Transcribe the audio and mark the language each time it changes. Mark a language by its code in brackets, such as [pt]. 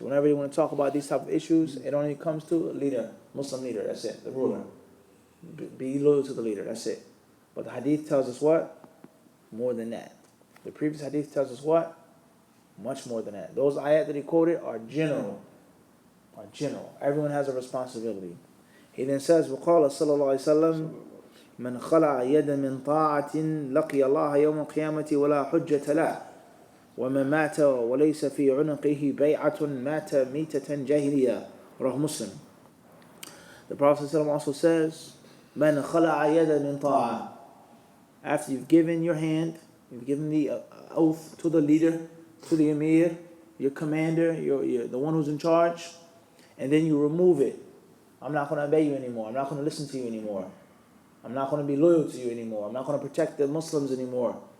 [en] Whenever you want to talk about these type of issues, it only comes to a leader, Muslim leader, that's it, the ruler. Be loyal to the leader, that's it. But the hadith tells us what? More than that. The previous hadith tells us what? Much more than that. Those ayat that he quoted are general. Everyone has a responsibility. He then says, [ar] وقال صلى الله عليه وسلم من خلع يد من طاعة لقي الله يوم القيامة ولا حجة له ومن مات وليس في عنقه بيعة مات ميتة جاهلية. رواه Muslim. [en] The Prophet ﷺ also says, [ar] من خلع يد من طاعة. [en] After you've given your hand, you've given the oath to the leader, to the emir, your commander, the one who's in charge, and then you remove it. I'm not going to obey you anymore. I'm not going to listen to you anymore. I'm not going to be loyal to you anymore. I'm not going to protect the Muslims anymore.